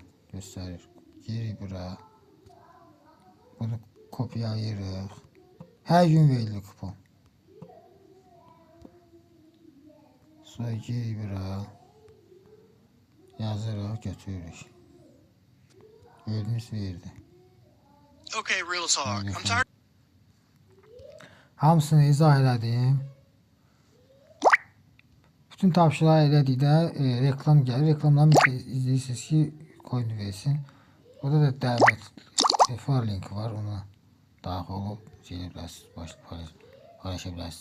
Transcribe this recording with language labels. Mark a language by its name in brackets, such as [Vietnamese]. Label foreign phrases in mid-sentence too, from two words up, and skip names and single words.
[Azerbaijani] Gösterir. Geri bura. Bunu kopyalayırıq. Hər gün verilir kupon. Sonra geri bura. Yazırıq, götürürük. Vermiş verdi. [English] Okay, real talk. I'm tired. [Azerbaijani] Hamısını izah elədim. Bütün tapşırıqları elədikdə reklam gəlir. Reklamdan izləyirsiniz ki, coin versin. Burada da dəvət refer linki var. Ona daxil olub gelə bilərsiniz, paylaşa bilərsiniz.